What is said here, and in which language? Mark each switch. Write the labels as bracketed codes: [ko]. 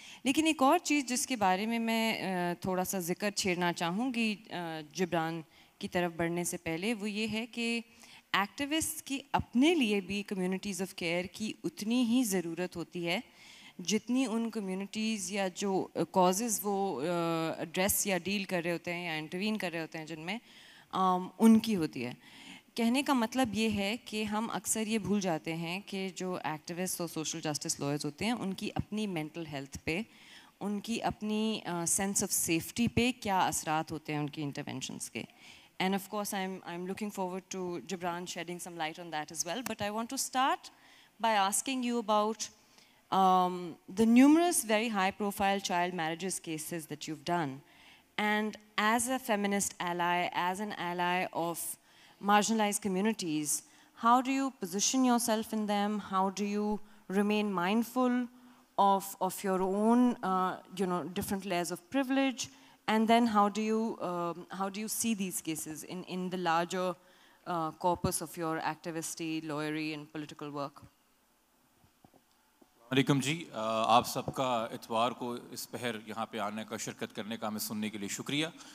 [ur] لیکن ایک اور چیز جس کے بارے میں میں تھوڑا سا ذکر چھیڑنا چاہوں گی جبران کی طرف بڑھنے سے پہلے، وہ یہ ہے کہ ایکٹیوسٹ کی اپنے لیے بھی کمیونٹیز آف کیئر کی اتنی ہی ضرورت ہوتی ہے جتنی ان کمیونٹیز یا جو کازز وہ ایڈریس یا ڈیل کر رہے ہوتے ہیں یا انٹروین کر رہے ہوتے ہیں جن میں ان کی ہوتی ہے. کہنے کا مطلب یہ ہے کہ ہم اکثر یہ بھول جاتے ہیں کہ جو ایکٹیوسٹ اور سوشل جسٹس لائرز ہوتے ہیں ان کی اپنی مینٹل ہیلتھ پہ، ان کی اپنی سینس آف سیفٹی پہ کیا اثرات ہوتے ہیں ان کی انٹرونشنس کے. [en] And of course, I'm looking forward to Jibran shedding some light on that as well. But I want to start by asking you about the numerous very high-profile child marriages cases that you've done. And as a feminist ally, as an ally of marginalized communities, how do you position yourself in them? How do you remain mindful of your own, different layers of privilege? And then how do you see these cases in the larger corpus of your activisty, lawyery and political work? [ur] علیکم جی. آپ سب کا اتوار کو اس پہر یہاں پہ آنے کا، شرکت کرنے کا، ہمیں سننے کے لیے شکریہ.